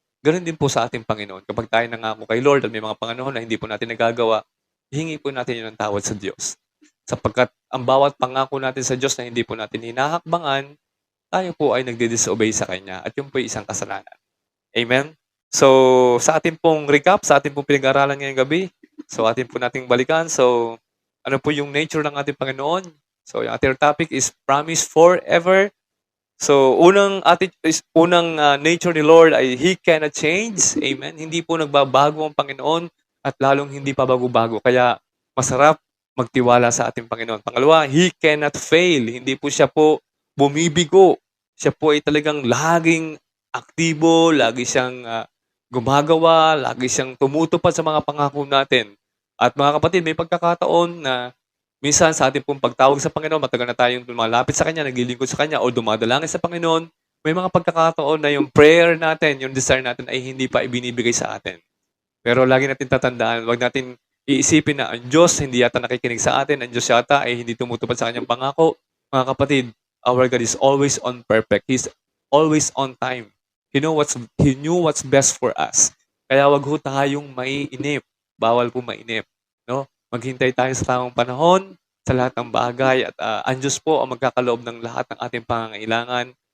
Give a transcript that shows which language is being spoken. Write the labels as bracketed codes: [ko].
[tl] Ganon din po sa ating Panginoon. Kapag tayo nangako kay Lord at may mga panahon na hindi po natin nagagawa, hingi po natin yun ng tawad sa Diyos. Sapagkat ang bawat pangako natin sa Diyos na hindi po natin hinahakbangan, tayo po ay nagdi-disobey sa Kanya at yun po ay isang kasalanan. Amen? So, sa ating pong recap, sa ating pong pinag-aralan ngayong gabi, so ating po nating balikan. So, ano po yung nature ng ating Panginoon? [en] So, [tl] yung ating [en] topic is promise forever. [tl] So, unang nature ni Lord ay [en] He cannot change. [tl] Amen? Hindi po nagbabago ang Panginoon at lalong hindi pa bago-bago. Kaya, masarap magtiwala sa ating Panginoon. [en] Pangalawa, He cannot fail. [tl] Hindi po siya po bumibigo. Siya po ay talagang laging aktibo, lagi siyang gumagawa, lagi siyang tumutupad sa mga pangako natin. At mga kapatid, may pagkakataon na minsan sa ating pong pagtawag sa Panginoon, matagal na tayong lumalapit sa Kanya, naglilingkod sa Kanya, o dumadalangin sa Panginoon, may mga pagkakataon na yung prayer natin, yung desire natin ay hindi pa ibinibigay sa atin. Pero lagi natin tatandaan, wag natin iisipin na ang Diyos hindi yata nakikinig sa atin, ang Diyos yata ay hindi tumutupad sa Kanyang pangako. Mga kapatid, [en] our God is always on perfect. He's always on time. He knew what's best for us. [tl] Kaya wag ho tayong maiinip. Bawal po mainip. No? Maghintay tayo sa tamang panahon, sa lahat ng bagay, at ang Diyos po ang magkakaloob ng lahat ng ating pangangailangan.